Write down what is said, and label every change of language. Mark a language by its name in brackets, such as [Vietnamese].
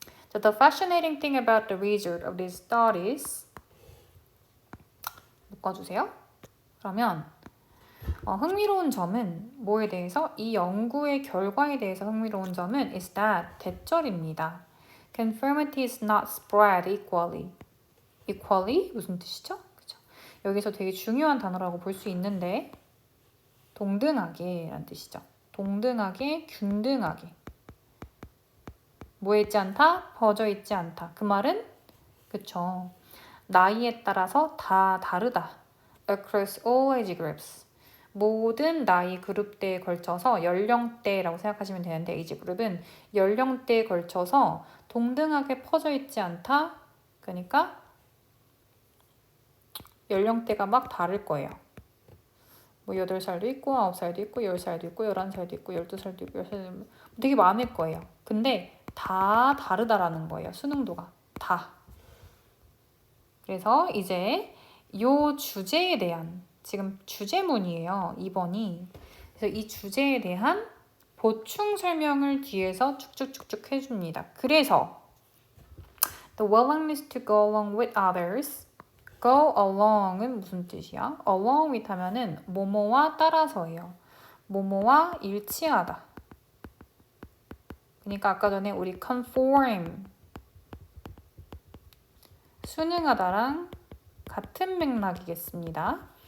[English] So the fascinating thing about the result of these studies [Korean] 묶어주세요. 그러면 흥미로운 점은 뭐에 대해서? 이 연구의 결과에 대해서 흥미로운 점은 [English] is that [Korean] 대절입니다. [English] Conformity is not spread equally. [Korean] equally? 무슨 뜻이죠? 그쵸? 여기서 되게 중요한 단어라고 볼 수 있는데 동등하게 라는 뜻이죠. 동등하게, 균등하게. 뭐에 있지 않다? 퍼져 있지 않다. 그 말은 그쵸. 나이에 따라서 다 다르다. [English] Across all age groups. [Korean] 모든 나이 그룹대에 걸쳐서 연령대라고 생각하시면 되는데 에이지 그룹은 연령대에 걸쳐서 동등하게 퍼져 있지 않다. 그러니까 연령대가 막 다를 거예요. 뭐 8살도 있고 9살도 있고 10살도 있고 11살도 있고 12살도 있고 10살도 되게 많을 거예요. 근데 다 다르다라는 거예요. 수능도가. 다. 그래서 이제 요 주제에 대한 지금 주제문이에요. 2번이. 그래서 이 주제에 대한 보충 설명을 뒤에서 쭉쭉쭉쭉 해줍니다. 그래서 [English] the willingness to go along with others. [Korean] go along은 무슨 뜻이야? along with 하면은 뭐뭐와 따라서예요. 뭐뭐와 일치하다. 그러니까 아까 전에 우리 conform 순응하다랑 같은 맥락이겠습니다.